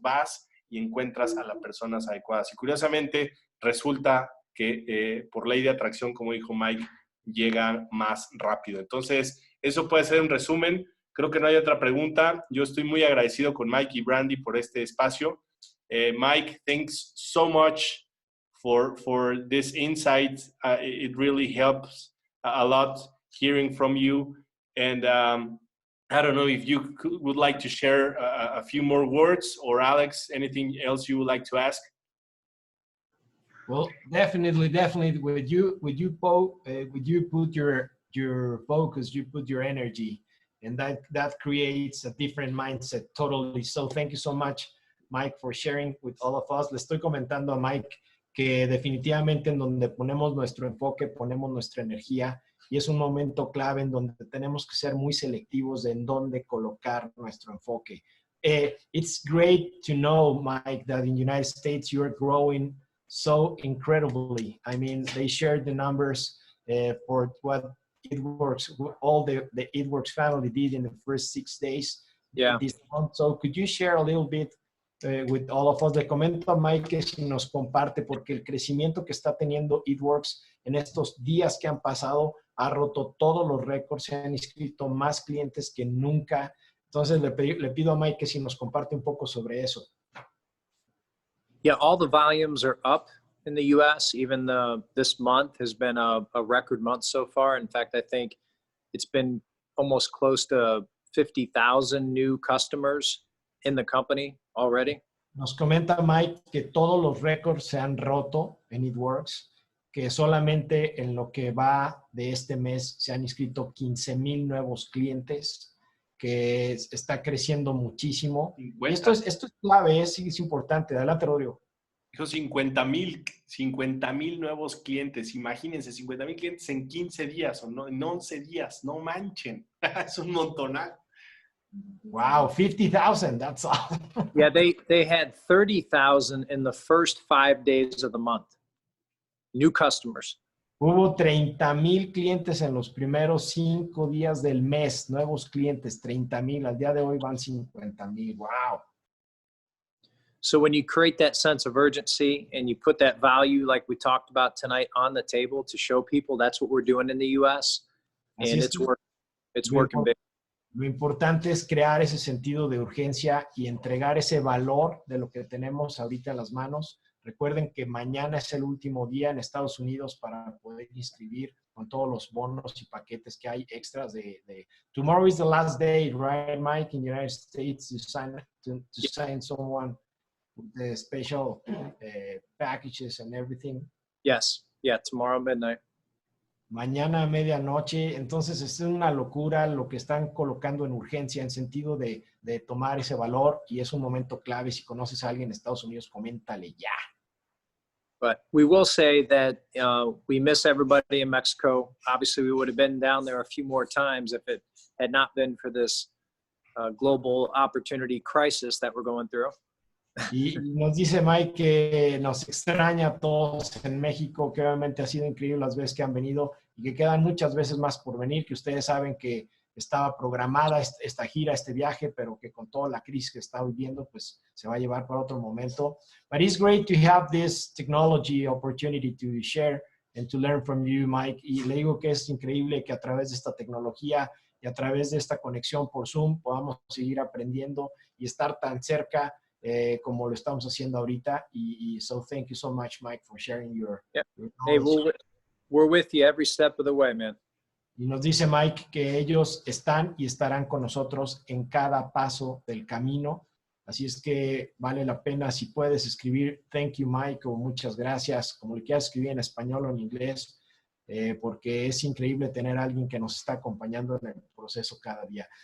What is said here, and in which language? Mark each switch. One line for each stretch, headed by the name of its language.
Spanish: Vas y encuentras a las personas adecuadas. Y curiosamente resulta que por ley de atracción, como dijo Mike, llega más rápido. Entonces, eso puede ser un resumen. Creo que no hay otra pregunta. Yo estoy muy agradecido con Mike y Brandy por este espacio.
English: Mike, thanks so much for this insight. It really helps a lot hearing from you. And I don't know if you would like to share a few more words, or Alex, anything else you would like to ask? Well, definitely. Would you put your focus, you put your energy, and that creates a different mindset totally. So thank you so much, Mike, for sharing with all of us.
Spanish: Le estoy comentando a Mike que definitivamente en donde ponemos nuestro enfoque, ponemos nuestra energía, y es un momento clave en donde tenemos que ser muy selectivos de en dónde colocar nuestro enfoque.
English: It's great to know, Mike, that in the United States you're growing so incredibly. I mean, they shared the numbers for what ItWorks, all the ItWorks family did in the first 6 days. Yeah. This month. So could you share a little bit with all of us?
Spanish: Le comento a Mike que si nos comparte, porque el crecimiento que está teniendo ItWorks en estos días que han pasado ha roto todos los récords, se han inscrito más clientes que nunca. Entonces le pido a Mike que si nos comparte un poco sobre eso.
English: Yeah, all the volumes are up in the U.S. Even this month has been a record month so far. In fact, I think it's been almost close to 50,000 new customers in the company already.
Spanish: Nos comenta Mike que todos los récords se han roto en ItWorks, que solamente en lo que va de este mes se han inscrito 15,000 nuevos clientes, que está creciendo muchísimo. Y esto es clave, es importante. Adelante, Rodrigo. Dijo 50,000 nuevos clientes. Imagínense, 50,000 clientes en 15 días o no, en 11 días. No manchen. Es un montonal.
English: Wow, 50,000. That's awesome. Yeah, they had 30,000 in the first 5 days of the month. New customers.
Spanish: Hubo 30,000 clientes en los primeros 5 días del mes. Nuevos clientes, 30,000. Al día de hoy van 50,000. Wow.
English: So when you create that sense of urgency and you put that value, like we talked about tonight, on the table to show people, that's what we're doing in the U.S. And it's working big.
Spanish: Lo importante es crear ese sentido de urgencia y entregar ese valor de lo que tenemos ahorita en las manos. Recuerden que mañana es el último día en Estados Unidos para poder inscribir con todos los bonos y paquetes que hay extras
English: Tomorrow is the last day, right, Mike, in the United States to sign someone with the special packages and everything. Yes. Yeah, tomorrow midnight.
Spanish: Mañana a medianoche. Entonces es una locura lo que están colocando en urgencia en sentido de tomar ese valor, y es un momento clave. Si conoces a alguien en Estados Unidos, coméntale ya.
English: But we will say that we miss everybody in Mexico. Obviously, we would have been down there a few more times if it had not been for this global opportunity crisis that we're going through.
Spanish: Y nos dice Mike que nos extraña a todos en México, que obviamente ha sido increíble las veces que han venido y que quedan muchas veces más por venir, que ustedes saben que estaba programada esta gira, este viaje, pero que con toda la crisis que está viviendo, pues se va a llevar para otro momento.
English: But it's great to have this technology opportunity to share and to learn from you, Mike.
Spanish: Y le digo que es increíble que a través de esta tecnología y a través de esta conexión por Zoom podamos seguir aprendiendo y estar tan cerca como lo estamos haciendo ahorita.
English: Y so thank you so much, Mike, for sharing your Hey, knowledge. we're with you every step of the way, man.
Spanish: Y nos dice Mike que ellos están y estarán con nosotros en cada paso del camino. Así es que vale la pena, si puedes escribir
English: thank you, Mike,
Spanish: o muchas gracias, como le quieras escribir en español o en inglés, porque es increíble tener a alguien que nos está acompañando en el proceso cada día.